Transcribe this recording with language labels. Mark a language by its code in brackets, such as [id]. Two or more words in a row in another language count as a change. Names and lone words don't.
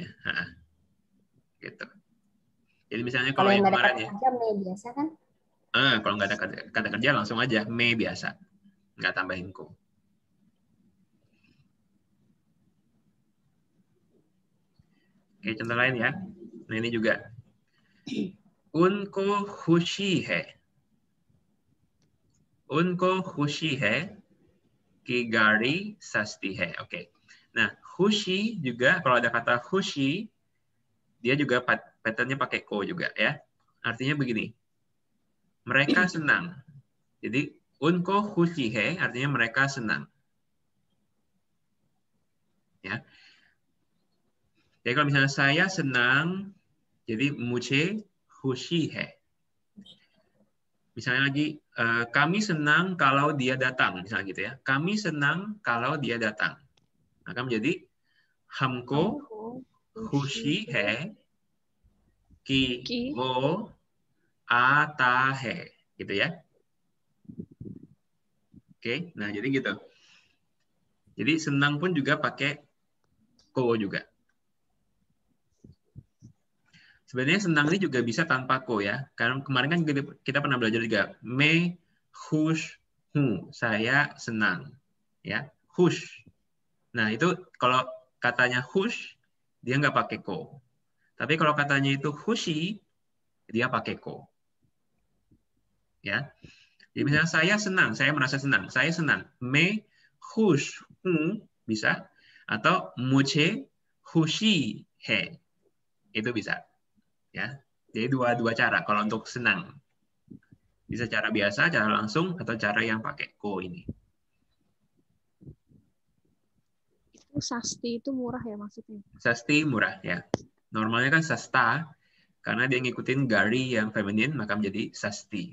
[id] Gitu. Jadi misalnya Kalau yang kemarin ada kata kerja me biasa kan? Kalau nggak ada kata kerja langsung aja me biasa, nggak tambahin ko. Oke, contoh lain ya. Nah ini juga. [hi] उनको खुशी है. उनको खुशी है कि गाड़ी सस्ती है. [id] Oke. Nah, khushi juga kalau ada kata khushi dia juga patternnya pakai ko juga ya. Artinya begini. Mereka senang. Jadi [hi] उनको खुशी है [id] artinya mereka senang. Ya. Jadi kalau misalnya saya senang, jadi [hi] मुझे खुशी है. [id] Misalnya lagi, kami senang kalau dia datang, misalnya gitu ya. Kami senang kalau dia datang. Maka menjadi [hi] हमको खुशी है कि वो आता है, [id] gitu ya. Oke, nah jadi gitu. Jadi senang pun juga pakai ko juga. Sebenarnya senang ini juga bisa tanpa ko ya. Karena kemarin kan kita pernah belajar juga. [hi] मैं खुश हूँ, [id] saya senang. Ya, खुश. Nah, itu kalau katanya खुश, dia nggak pakai ko. Tapi kalau katanya itu खुशी, dia pakai ko. Ya. Jadi misalnya saya senang, saya merasa senang, saya senang. [hi] मैं खुश हूँ [id] bisa, atau [hi] मुझे खुशी है. [id] Itu bisa. Ya. Jadi dua cara kalau untuk senang. Bisa cara biasa, cara langsung, atau cara yang pakai ko ini. Itu sasti itu murah ya maksudnya? Sasti murah ya. Normalnya kan sasta, karena dia ngikutin gari yang feminin, maka menjadi sasti.